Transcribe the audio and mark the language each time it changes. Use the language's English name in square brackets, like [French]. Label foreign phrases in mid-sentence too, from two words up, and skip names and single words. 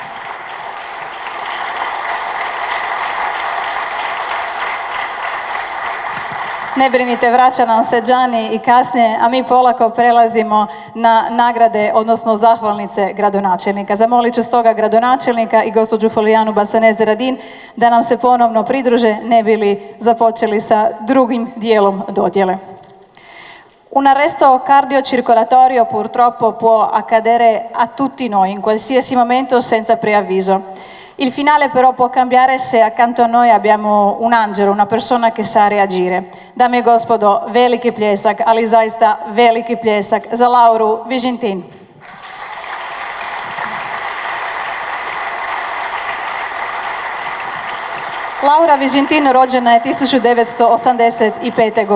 [Croatian] Ne brinite, vraća nam se Đani i kasnije, a mi polako prelazimo na nagrade, odnosno zahvalnice gradonačelnika. Zamolit ću stoga gradonačelnika i gospođu Folijanu Basaneze Radin da nam se ponovno pridruže, ne bi li započeli sa drugim dijelom dodjele. [Italian] Un arresto cardiocircolatorio purtroppo può accadere a tutti noi in qualsiasi momento senza preavviso. Il finale però può cambiare se accanto a noi abbiamo un angelo, una persona che sa reagire. [Croatian] Dame i gospodo, veliki pljesak, ali zaista veliki pljesak za Lauru Vižintin. Laura Vižintin rođena je 1985.